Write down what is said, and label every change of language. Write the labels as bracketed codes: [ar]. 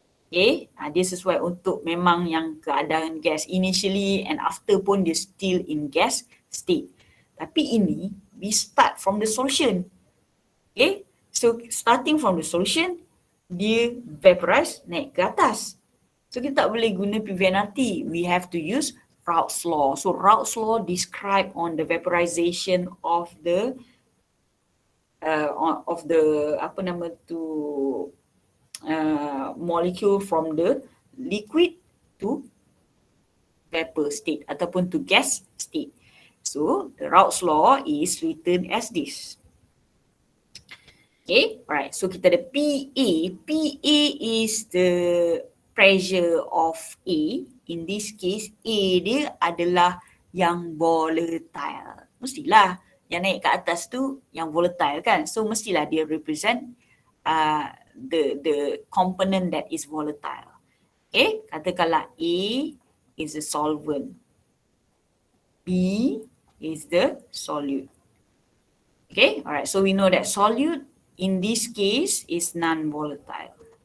[ms] Okay, dia sesuai untuk memang yang keadaan gas. [en] Initially and after [ms] pun dia [en] still in gas state. Tapi ini, we start from the solution. Okay, so starting from the solution, [ms] dia vaporize naik ke atas. So kita tak boleh guna PVNRT. [en] We have to use Raoult's law. So Raoult's law describe on the vaporization of the [ms] apa nama tu [en] molecule from the liquid to vapor state ataupun to gas state. So the Raoult's law is written as this. Okay, alright. So [ms] kita ada [en] PA. PA is the pressure of A. In this case, A [ms] dia adalah yang [en] volatile. [ms] Mestilah yang naik ke atas tu yang volatile kan. [en] So [ms] mestilah dia [en] represent the component that is volatile. Okay, [ms] katakanlah [en] A is the solvent. B is the solute. Okay, alright. So we know that solute in this case is non-volatile.